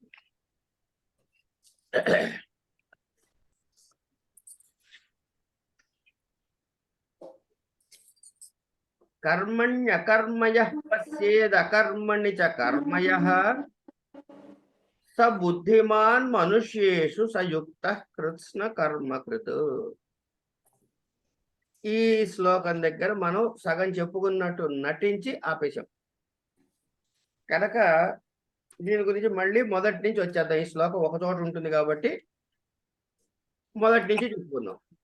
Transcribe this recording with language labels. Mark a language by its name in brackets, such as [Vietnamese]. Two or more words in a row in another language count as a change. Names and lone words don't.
[Sanskrit] कर्मण्यकर्मयः पश्येदकर्मणि च कर्मयः स बुद्धिमान् मनुष्येषु स युक्तः कृत्स्न कर्मकृత్। [Telugu] ఈ శ్లోకం దగ్గర మనం సగం చెప్పుకున్నట్టు నటించి ఆపేశాం కనుక దీని గురించి మళ్ళీ మొదటి నుంచి వచ్చేద్దాం. ఈ శ్లోకం ఒక చోట ఉంటుంది కాబట్టి మొదటి నుంచి చెప్పుకుందాం.